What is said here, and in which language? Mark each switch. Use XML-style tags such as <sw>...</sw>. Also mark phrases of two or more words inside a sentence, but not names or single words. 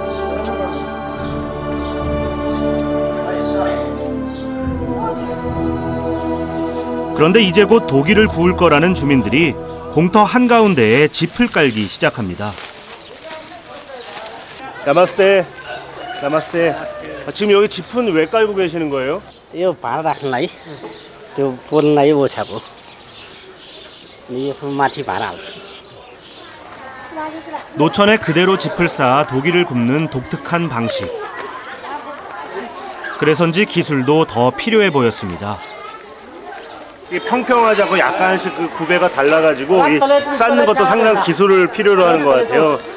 <ko>그런데 이제 곧 도기를 구울 거라는 주민들이 공터 한가운데에 짚을 깔기 시작합니다. 나마스테. 나마스테. 지금 여기 짚은 왜 깔고 계시는 거예요?</ko> <ne>यो भाँडा राख्नलाई त्यो पोल्नलाई ओछ्याएको यो माथि भाँडा हाल्छ.</ne> <ko>노천에 그대로 짚을 쌓아 도기를 굽는 독특한 방식. 그래서인지 기술도 더 필요해 보였습니다. 이게 평평하지 않고 약간씩 그 구배가 달라가지고 이 쌓는 것도 상당히 기술을 필요로 하는 것 같아요.</ko>